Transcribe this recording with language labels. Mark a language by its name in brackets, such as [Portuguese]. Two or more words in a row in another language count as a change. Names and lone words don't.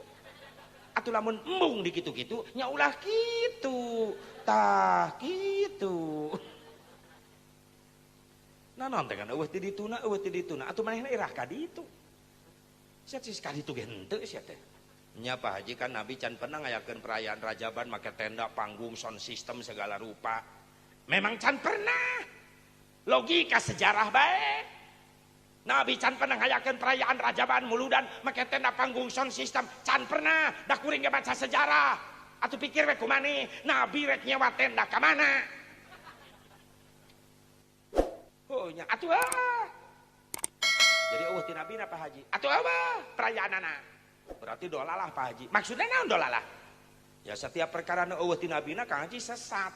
[Sundanese] Atuh lamun embung di kitu-kitu nya ulah kitu. Tah kitu. Nanon teh kan eueuh ti dituna atuh manehna irah ka ditu. Sia sis ka ditu ge henteu sia teh. Nya Pak Haji kan Nabi can pernah ngayakeun perayaan rajaban make tenda, panggung, [English] sound system [Sundanese] segala rupa. Memang can pernah. Logika sejarah bae. Nabi can pernah ngayakeun perayaan rajaban muludan make tenda, panggung, [English] sound system, [Sundanese] can pernah. Da kuring ge baca sejarah. Atuh pikir we kumaneh, Nabi rek nyewa tenda ka mana? Oh nya atuh Jadi eueuh ti Nabi na Pak Haji. Atuh perayaanana. Berarti dolalah Pak Haji. Maksudnya naon dolalah? Ya setiap perkara nu eueuh ti Nabi na Kang Haji sesat.